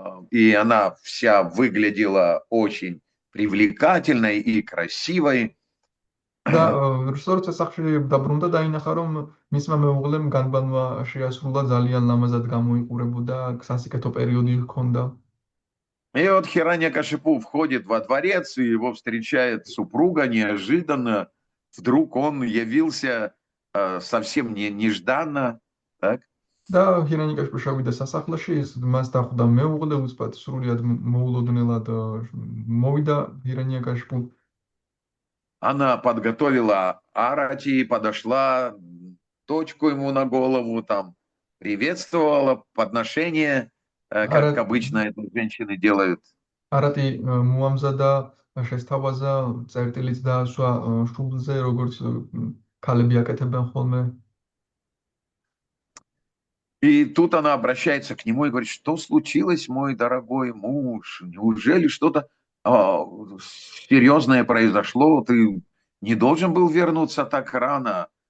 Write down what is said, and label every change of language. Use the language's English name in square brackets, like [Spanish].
[Russian] И она вся выглядела очень привлекательной и красивой. [Georgian] და რუსორცა სახში დაბრუნდა დაინახა რომ მისმა მეუღლემ განბანვა შეასრულა ძალიან ლამაზად გამოიყურებოდა სასიკეთო პერიოდი ჰქონდა [Russian] И вот Хираньякашипу входит во дворец, и его встречает супруга неожиданно. Вдруг он явился совсем нежданно. Так? [Georgian] და ჰირანიკაშპი შევიდა სასახლეში ის მას დახვდა მეუღლე უცბად სრულიად მოულოდნელად მოვიდა ჰირანიკაშპი [Russian] Она подготовила арати, подошла, точку ему на голову, там, приветствовала, подношение, как обычно это женщины делают. [Georgian] არატი მოამზადა შესთავაზა წერტილიც დაასვა შუბლზე როგორც ქალები აკეთებენ ხოლმე [Russian] И тут она обращается к нему и говорит, что случилось, мой дорогой муж? Неужели что-то серьезное произошло? Ты не должен был вернуться так рано?